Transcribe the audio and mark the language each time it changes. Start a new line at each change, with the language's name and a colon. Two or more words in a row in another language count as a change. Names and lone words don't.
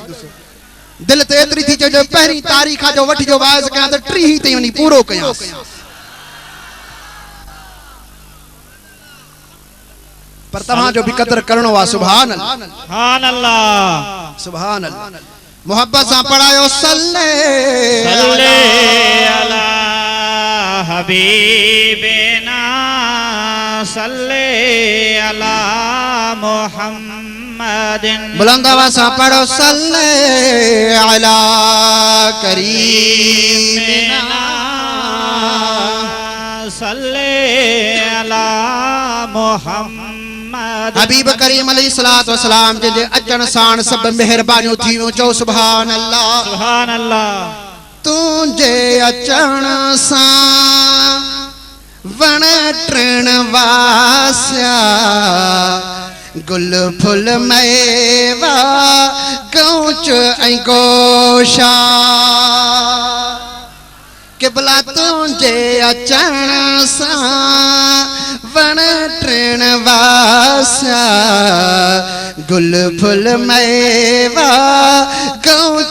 Sindhi: दिल ते एतिरी थी चए जो पहिरीं तारीख़ जो वठी जो वाइज़ कयां त 30 ताईं वञी पूरो कयां। पर तव्हां जो भी क़दर करणो आहे।
Arabic: सुभान अल्लाह, सुभान अल्लाह, سبحان الله.
Sindhi: मोहब्बत सां पढ़ायो सल्ले
Arabic: على حبيبنا، صل على محمد.
Sindhi: बुलंद आवाज़ सां पढ़ो
Arabic: صل على كريمنا, صل على محمد.
Sindhi: हबीब करीम
Arabic: عليه الصلاة والسلام
Sindhi: जे अचण साण सब मेहरबानियूं थियूं चओ
Arabic: سبحان الله سبحان الله
Sindhi: तुंहिंजे अचण सां वण टिण वासिया गुल फुल मेवा गौच ऐं गोशा किबला तुंहिंजे अचण सां वण टिण वासिया गुल फुल मेवा गौच